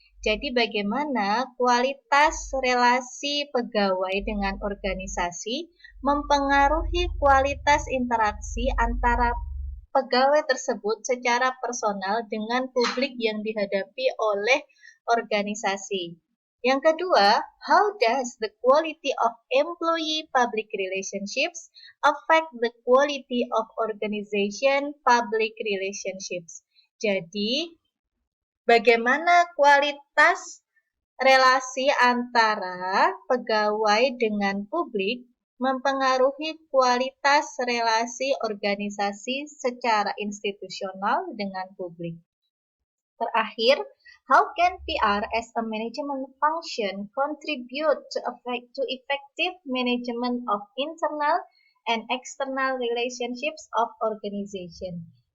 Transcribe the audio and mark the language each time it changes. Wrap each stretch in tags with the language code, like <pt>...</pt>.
<id>Jadi bagaimana kualitas relasi pegawai dengan organisasi mempengaruhi kualitas interaksi antara pegawai tersebut secara personal dengan publik yang dihadapi oleh organisasi.</id> <en>Yang kedua, how does the quality of employee public relationships affect the quality of organization public relationships?</en> <id>Jadi, bagaimana kualitas relasi antara pegawai dengan publik mempengaruhi kualitas relasi organisasi secara institusional dengan publik.</id> <en>Terakhir, how can PR as a management function contribute to effective management of internal and external relationships of organization?</en>